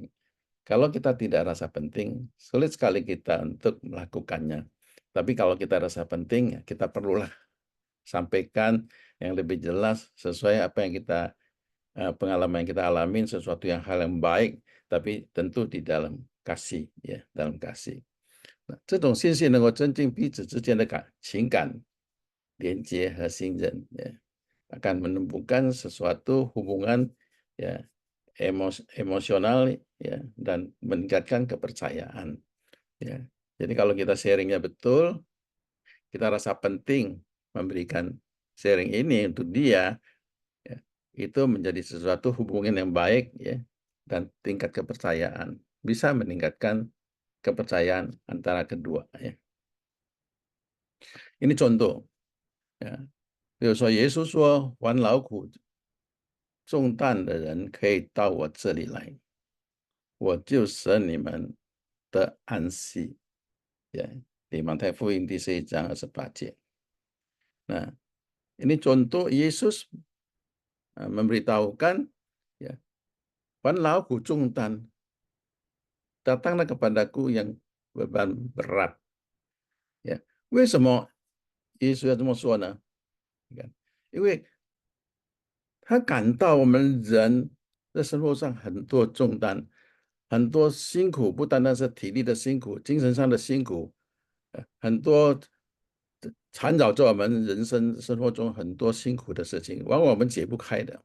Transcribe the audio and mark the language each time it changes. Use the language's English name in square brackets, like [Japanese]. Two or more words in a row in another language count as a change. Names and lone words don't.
[Indonesian] Kalau kita tidak rasa penting, sulit sekali kita untuk melakukannya. Tapi kalau kita rasa penting, ya kita perlulah sampaikan yang lebih jelas sesuai apa yang kita pengalaman yang kita alamin, sesuatu yang hal yang baik, tapi tentu di dalam kasih, ya, dalam kasih. Nah, [Chinese] 这种信息能够增进彼此之间的情感连接和信任, [Indonesian] ya, akan menumbuhkan sesuatu hubungan, ya, emosional, ya, dan meningkatkan kepercayaan, ya. Jadi kalau kita sharingnya betul, kita rasa penting memberikan sharing ini untuk dia, ya, itu menjadi sesuatu hubungan yang baik, ya, dan tingkat kepercayaan. Bisa meningkatkan kepercayaan antara kedua, ya. Ini contoh, ya， [Chinese] 比如说耶稣说：“凡劳苦重担的人，可以到我这里来，我就使你们得安息。” [Indonesian] Ya, di Matius [Chinese] 福音第11章28节. [Indonesian] Nah, ini contoh Yesus memberitahukan, ya, [Chinese] "凡劳苦重担, [Indonesian] datanglah kepadaku yang beban berat." Ya, [Chinese] 为什么耶稣要这么说呢？你看，因为他感到我们人在生活上很多重担，很多辛苦，不单单是体力的辛苦，精神上的辛苦，很多缠绕着我们人生生活中很多辛苦的事情，往往我们解不开的。